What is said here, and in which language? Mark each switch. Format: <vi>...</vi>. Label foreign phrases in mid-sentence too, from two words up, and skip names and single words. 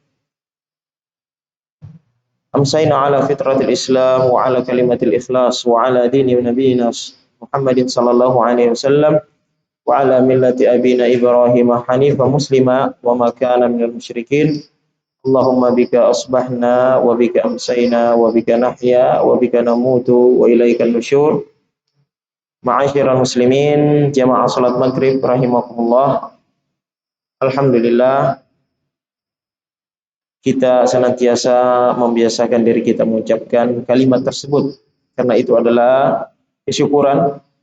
<ar>أمسينا على فطرة الإسلام وعلى كلمة الإخلاص وعلى دين نبينا محمد صلى الله عليه وسلم وعلى ملة أبينا إبراهيم حنيفا مسلما وما كان من المشركين. اللهم بك أصبحنا وبك أمسينا وبك نحيا وبك نموت وإليك النشور. معاشر المسلمين,</ar> <id>jamaah salat maghrib</id> <ar>rahimakumullah.</ar> <id>Alhamdulillah kita senantiasa membiasakan diri kita mengucapkan kalimat tersebut karena itu adalah kesyukuran</id>